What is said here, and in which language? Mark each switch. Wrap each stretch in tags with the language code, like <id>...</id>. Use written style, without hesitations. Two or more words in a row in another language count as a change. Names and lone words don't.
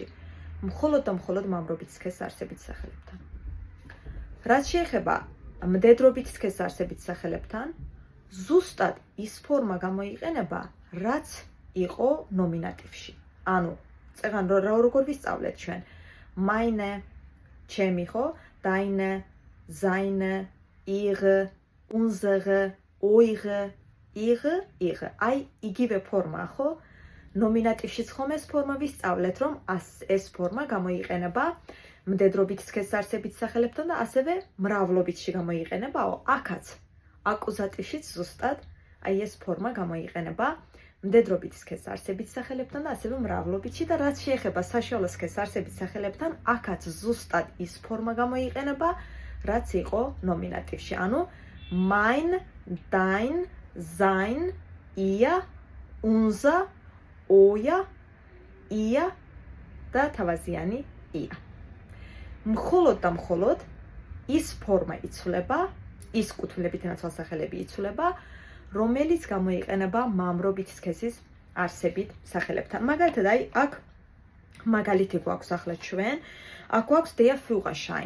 <ka>მხოლოდ და მხოლოდ მამრობითი სქესის არსებით სახელებთან. რაც შეეხება მდედრობითი სქესის არსებით სახელებთან, ზუსტად ის ფორმა გამოიყენება, რაც იყო ნომინატივში. ანუ, წეგან როგორ ვისწავლეთ ჩვენ? meine, ჩემი ხო?</ka> <de>deine, seine, ihre, unsere, eure, ihre.</de> <ka>აი, იგივე ფორმა ხო? ნომინატივშიც ხომ ეს ფორმა ვისწავლეთ, რომ ეს ფორმა გამოიყენება მდედრობით სქესარსებით სახელებთან და ასევე მრავლობითში გამოიყენებაო. აქაც აკუზატივშიც ზუსტად აი ეს ფორმა გამოიყენება მდედრობით სქესარსებით სახელებთან და ასევე მრავლობითში და რაც შეეხება საშუალო სქესარსებით სახელებთან, აქაც ზუსტად ის ფორმა გამოიყენება, რაც იყო ნომინატივში. ანუ</ka> <de>mein, dein, sein, ihr, unser, euer, ihr</de> <ka>და თავაზიანი ihr. მხოლოდ და მხოლოდ ის ფორმა იცვლება, ის კუთვნილებითი ნაცვალსახელები იცვლება, რომელიც გამოიყენება მამრობით სქესის არსებით სახელებთან. მაგალითად, აი, აქ მაგალითი გვაქვს ახლა ჩვენ, აქ გვაქვს</ka> <de>der Führerschein.</de>